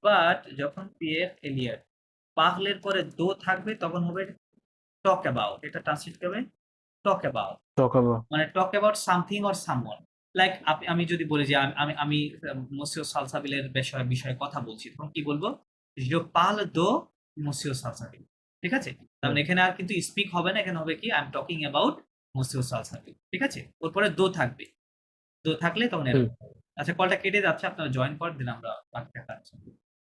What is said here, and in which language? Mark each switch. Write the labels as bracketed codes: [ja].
[bn] But যখন PAF এলিয়ার পাকলের পরে দো থাকবে তখন হবে [en] Talk about. [bn] এটা ট্রান্সলেট করবে [en] talk about, [bn] Talk about. [en] মানে talk about something or someone. [bn] Like আমি যদি বলি যে আমি মসিও সালসাবিলের বিষয়ে কথা বলছি, তখন কি বলবো? [fr] je parle de মসিও সালসাবিল। [bn] ঠিক আছে? তার মানে এখানে আর কিন্তু স্পিক হবে না, এখানে হবে কি [en] I am talking about [bn] মসিও Salsabil. ঠিক আছে? ওর পরে দো থাকবে, দো থাকলে তখন এরকম। আচ্ছা, কলটা কেটে যাচ্ছে, আপনারা জয়েন করেন, দিন আমরা বাকিটা কাজ।